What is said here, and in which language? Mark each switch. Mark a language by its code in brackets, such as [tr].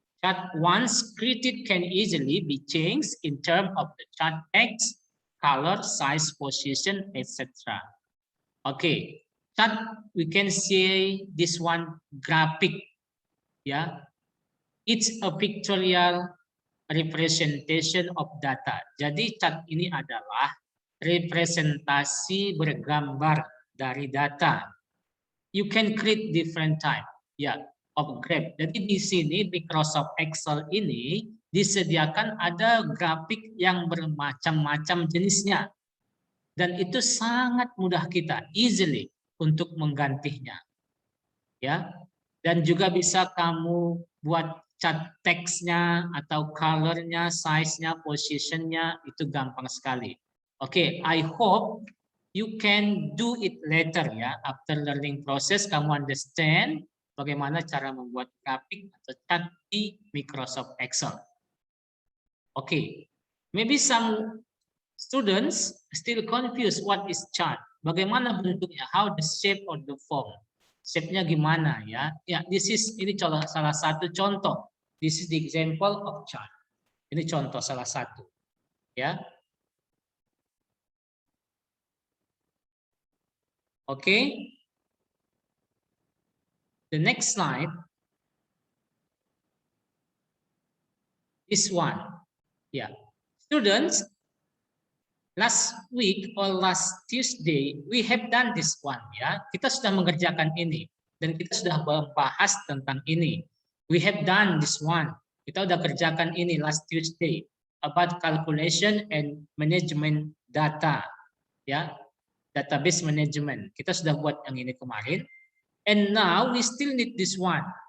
[en] Chart once created can easily be changed in terms of the chart text, color, size, position, etc. Okay, chart we can see this one graphic. Yeah, it's a pictorial representation of data. [id] Jadi chart ini adalah representasi bergambar dari data. [en] You can create different type of graph. [id] Jadi di sini Microsoft Excel ini disediakan ada grafik yang bermacam-macam jenisnya. Dan itu sangat mudah kita easily untuk menggantinya. Ya. Dan juga bisa kamu buat chart teksnya atau colornya, size-nya, position-nya itu gampang sekali. [en] Oke, I hope you can do it later ya. [id] After learning process, kamu understand bagaimana cara membuat grafik atau chart di Microsoft Excel. [en] Oke, maybe some students still confused what is chart. Bagaimana bentuknya? How the shape or the form? [id] Shape-nya gimana ya? Ya, ini salah satu contoh. [en] This is the example of chart. [id] Ini contoh salah satu. Ya. [en] Okay. The next slide. This one. Ya. Students, last week or last Tuesday, we have done this one ya. [id] Kita sudah mengerjakan ini dan kita sudah membahas tentang ini. [en] We have done this one. Kita sudah kerjakan ini last Tuesday about calculation and management data ya. Database management. [id] Kita sudah buat yang ini kemarin. [en] And now we still need this one.